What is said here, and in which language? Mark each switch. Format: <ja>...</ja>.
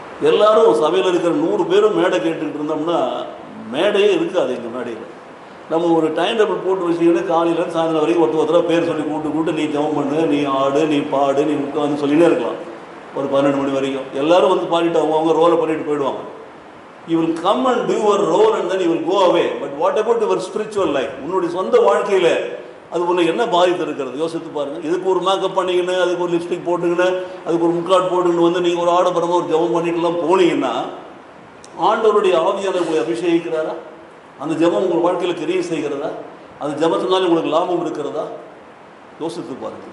<ta>எல்லாரும் சபையில் இருக்கிற 100 பேரும் மேடை கேட்டுக்கிட்டு இருந்தோம்னா மேடையே இருக்காது. எங்கள் மேடையில் நம்ம ஒரு டைம் டேபிள் போட்டு வச்சிங்கன்னா காலையில் சாயந்தரம் வரைக்கும் ஒருத்தராக பேர் சொல்லி கூட்டு நீ ஜெபம் பண்ணு, நீ ஆடு, நீ பாடு, நீ உட்காந்து சொல்லினே இருக்கலாம். ஒரு 12 மணி வரைக்கும் எல்லாரும் வந்து பாடிட்டு அவங்க ரோலை பண்ணிட்டு போயிடுவாங்க.</ta> <en>You will come and do your role and then you will go away. But what about your spiritual life?</en> <ta>உன்னுடைய சொந்த வாழ்க்கையில் அது உன்னை என்ன பாதித்து இருக்கிறது? யோசித்து பாருங்கள். இதுக்கு ஒரு மேக்கப் பண்ணிக்கின்னு, அதுக்கு ஒரு லிப்ஸ்டிக் போட்டுக்கின்னு, அதுக்கு ஒரு முக்காட் போட்டுக்கின்னு வந்து நீங்கள் ஒரு ஆடம்பரமாக ஒரு ஜெபம் பண்ணிட்டுலாம் போனீங்கன்னா ஆண்டவருடைய ஆவியானவர் உங்களை அபிஷேகிக்கிறாரா? அந்த ஜெபம் உங்கள் வாழ்க்கையில் கிரியை செய்கிறதா? அந்த ஜெபத்தினால உங்களுக்கு லாபம் இருக்கிறதா? யோசித்து பாருங்கள்.</ta>